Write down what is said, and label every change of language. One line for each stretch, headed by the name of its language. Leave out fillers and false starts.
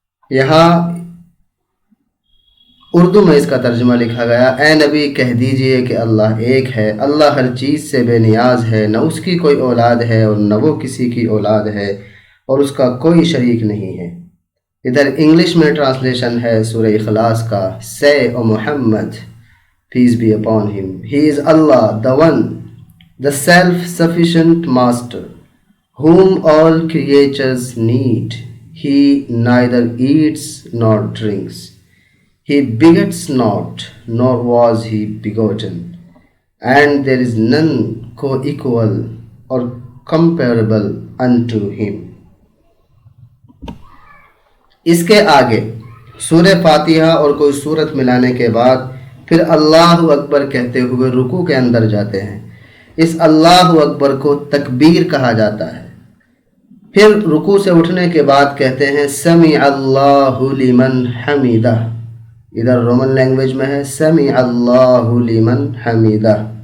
Urdu: یہاں اردو میں اس کا ترجمہ لکھا گیا، اے نبی کہہ دیجئے کہ اللہ ایک ہے، اللہ ہر چیز سے بے نیاز ہے، نہ اس کی کوئی اولاد ہے اور نہ وہ کسی کی اولاد ہے، اور اس کا کوئی شریک نہیں ہے۔ ادھر انگلش میں ٹرانسلیشن ہے سورہ اخلاص کا،
English: Say O Muhammad, peace be upon him, He is Allah, the one, the self-sufficient master, whom all creatures need. He neither eats nor drinks. He begets not, nor was he begotten, and there is none co-equal or comparable unto him.
Urdu: اس کے آگے سورہ فاتحہ اور کوئی سورت ملانے کے بعد پھر اللہ اکبر کہتے ہوئے رکوع کے اندر جاتے ہیں۔ اس اللہ اکبر کو تکبیر کہا جاتا ہے۔ پھر رکوع سے اٹھنے کے بعد کہتے ہیں
Arabic: سمع اللہ لمن حمیدہ،
Urdu: ادھر رومن لینگویج میں ہے سمع اللہ لمن حمیدہ،